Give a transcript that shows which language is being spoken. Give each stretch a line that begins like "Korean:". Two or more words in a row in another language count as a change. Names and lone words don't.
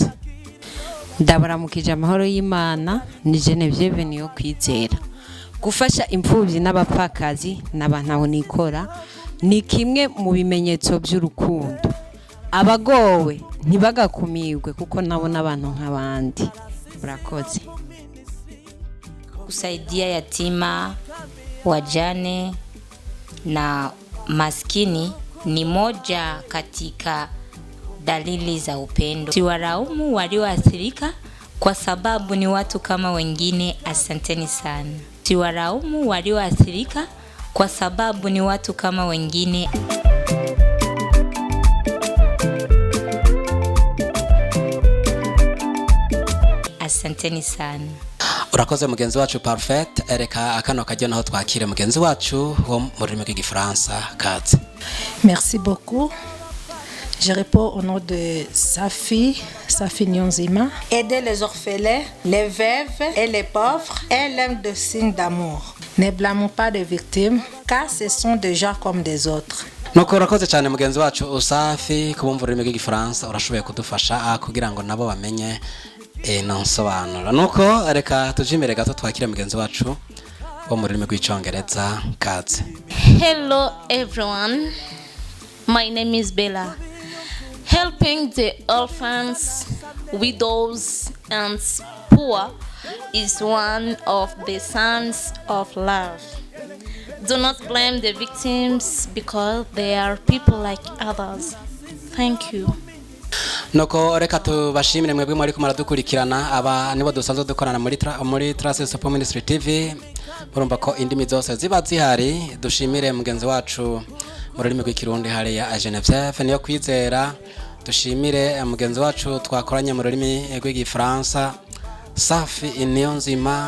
Rundi: Ndabaramukije amahoro y'Imana, ni Genevieve niyo kwizera. Gufasha imfubyi n'abapfakazi n'abantu aho nikora ni kimwe mu bimenyetso by'urukundo. Abagowe ntibagakumirwe kuko nabo n'abantu nk'abandi. Murakoze.
Swahili: Kusaidia yatima, wajane na maskini ni moja katika dalili za upendo. Siwaraumu walioathirika kwa sababu ni watu kama wengine. Asanteni sana. Siwaraumu walioathirika kwa sababu ni watu kama wengine. Asanteni sana.
Kinyarwanda: Urakoze mugenzi wacu Perfect. Ereka akano kajyo naho twakire mugenzi wacu wo mu rurimi rw'igifaransa kaze.
French: Merci beaucoup. Je réponds au nom de Safi Nyonzima. Aider les orphelins, les veuves et les pauvres est l'un des signes d'amour. Ne blâmons pas les victimes, car ce sont des gens comme des autres.
Kinyarwanda: Nuko urakoze cyane mugenzi wacu Usafi kubumva ururimi rw'igifaransa, urashoboye kudufasha kugira ngo nabo bamenye nonsobanura. Nuko reka tujimere gato twakire mugenzi wacu wo mu rurimi rw'icyongereza kaze.
English: Hello everyone, my name is Bella. Helping the orphans, widows and poor is one of the signs of love. Do not blame the victims because they are people like others. Thank you.
Kinyarwanda: Nuko reka tubashimire mwebwe muri kumara dukurikirana. Aba nibo dusanzwe dukorana muri Tarsis Hope Ministry TV. Murumva ko indimi zose ziba zihari. Dushimire mugenzi wacu mu rurimi rw'ikirundi hari ya Genevieve niyo kwizera. Dushimire mugenzi wacu twakoranye mu rurimi rw'igifaransa Safi Niyonzima.